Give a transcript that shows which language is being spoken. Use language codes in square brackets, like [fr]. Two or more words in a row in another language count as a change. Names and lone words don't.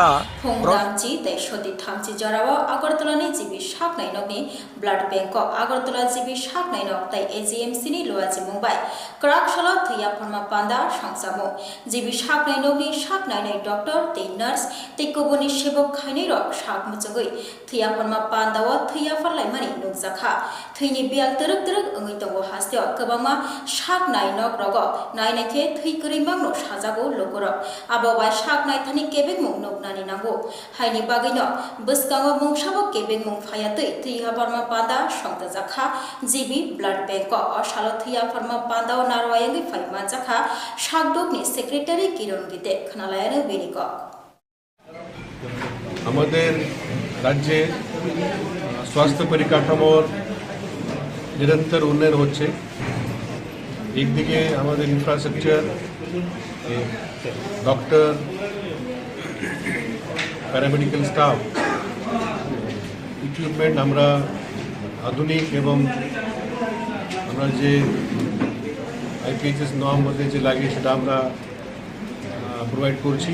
[trp] ফোংদামচি তেসদি থামচি জরাও আগরতলানি জিবি সাকনাইনকনি ব্লাড ব্যাংক আগরতলা জিবি সাকনাইনক তাই এজিএমসি ni লোয়াজি মুম্বাই ক্রাকশালা থৈয়া ফরমা পান্ডা সংসামো জিবি সাকনাইনকনি সাকনাইনাই ডক্টর তে নার্স তে কবনি সেবক খাইনাই রক সাকমুচগৈ থৈয়া ফরমা পান্ডাও থৈয়া ফারলাইমানি নুকজাখা থৈनि बियाल तरक तरक ओंगै दंगो हास्तेव गोबांमा साकनाइनक रग नायनाइखे थैकरै मांगनो साजागो लोगरक आबोबाय साकनाइथानि केबेक मुं नोगनानि नांगौ हायनि बागैनो बसगाङाव मुंसाबो केबेक मुं फायातै थैहा बर्मा पादा संतजाखा जिबि ब्लाड बैंक असालो थैया फर्मा पादाव नारवायंगै फाइमा जाखा साकदकनि सेक्रेटारि किरण गीते खनालायानो बेनिक [bn] আমাদের রাজ্যে স্বাস্থ্য পরিকাঠামোর নিরন্তর উন্নয়ন হচ্ছে। একদিকে আমাদের ইনফ্রাস্ট্রাকচার, ডক্টর, প্যারামেডিক্যাল স্টাফ, ইকুইপমেন্ট আমরা আধুনিক এবং আমরা যে আইপিএইচএস নর্ম মধ্যে যে লাগে সেটা আমরা প্রোভাইড করছি।